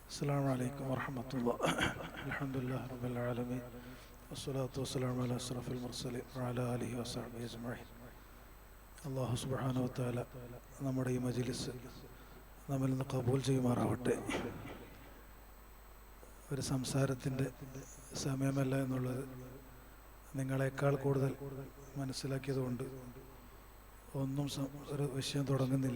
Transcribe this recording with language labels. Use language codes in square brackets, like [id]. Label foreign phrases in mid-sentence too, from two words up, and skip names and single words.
[ar] السلام عليكم ورحمة الله. الحمد لله رب العالمين والصلاة والسلام على أشرف المرسلين وعلى آله وصحبه أجمعين. [ml] അള്ളാഹു [ar] سبحانه وتعالى [ml] നമ്മുടെ ഈ മജ്ലിസ് നമ്മിൽ നിന്ന് കബൂൽ ചെയ്യുമാറാവട്ടെ. ഒരു സംസാരത്തിൻ്റെ സമയമല്ല എന്നുള്ളത് നിങ്ങളെക്കാൾ കൂടുതൽ മനസ്സിലാക്കിയതുകൊണ്ട് ഒന്നും ഒരു വിഷയം തുടങ്ങുന്നില്ല.